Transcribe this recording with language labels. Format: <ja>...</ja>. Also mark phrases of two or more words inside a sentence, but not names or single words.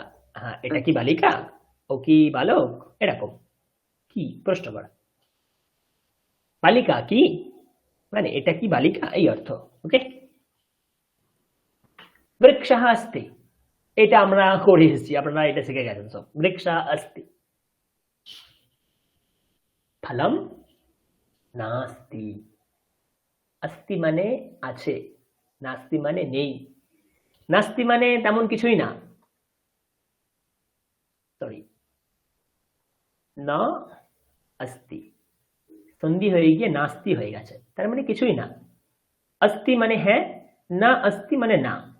<bn>হ্যাঁ, এটা কি বালিকা, ও কি বালক, এরকম কি প্রশ্ন করা। বালিকা কি মানে এটা কি বালিকা, এই অর্থ। ওকে,</bn> <sa>বৃক্ষः अस्ति,</sa> <bn>এটা আমরা করে এসেছি, আপনারা এটা শিখে গেছেন সব।</bn> <sa>বৃক্ষः अस्ति। ফলম নাস্তি।</sa> <bn>अस्ति মানে আছে, নাস্তি মানে নেই। নাস্তি মানে তেমন কিছুই না, সরি,</bn> <sa>না अस्ति</sa> <bn>সন্ধি হয়ে গিয়ে নাস্তি হয়ে গেছে, তার মানে কিছুই না। अस्ति মানে হ্যাঁ,</bn> <sa>না अस्ति</sa> <bn>মানে না।</bn>